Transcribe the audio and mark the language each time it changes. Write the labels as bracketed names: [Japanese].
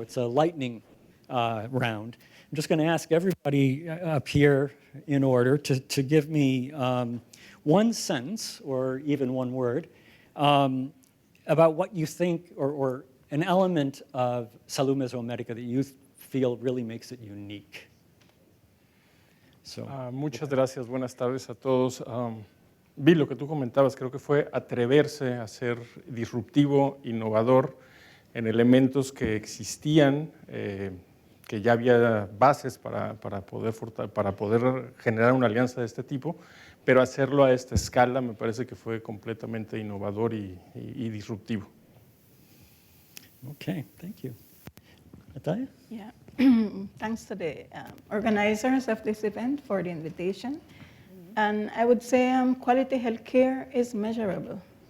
[English] It's a lightning round. I'm just going to ask everybody up here in order to give me one sentence or even one word about what you think or an element of Salud Mesoamérica that you feel really makes it unique. [Spanish] Muchas gracias, buenas tardes a todos. Vi lo que tú comentabas, creo que fue atreverse a ser disruptivo, innovador en elementos que existían, que ya había bases para poder generar una alianza de este tipo, pero hacerlo a esta escala me parece que fue completamente innovador y disruptivo. [English] Okay, thank you. Natalia? Yeah. Thanks to the organizers of this event for the invitation. Mm-hmm. And I would say quality healthcare is measurable.